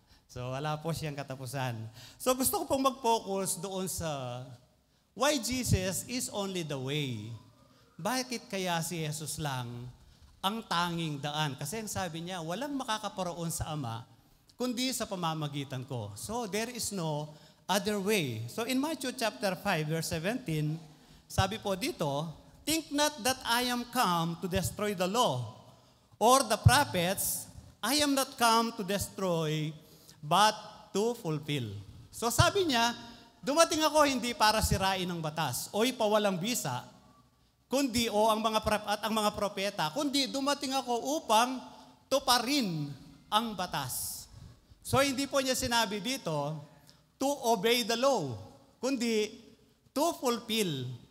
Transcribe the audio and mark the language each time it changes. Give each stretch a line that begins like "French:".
Filipino: So, wala po siyang katapusan. So, gusto ko pong mag-focus doon sa
English: why Jesus is only the way.
Filipino: Bakit kaya si Jesus lang ang tanging daan? Kasi ang sabi niya, walang makakaparoon sa Ama, kundi sa pamamagitan ko.
English: So, there is no other way. So, in Matthew chapter 5, verse 17,
Filipino: sabi po dito,
English: think not that I am come to destroy the law or the prophets. I am not come to destroy, but to fulfill.
Filipino: So, sabi niya, dumating ako hindi para sirain ang batas o ipawalang bisa, kundi ang mga propeta, kundi dumating ako upang tuparin ang batas. So hindi po niya sinabi dito
English: to obey the law,
Filipino: kundi
English: to fulfill.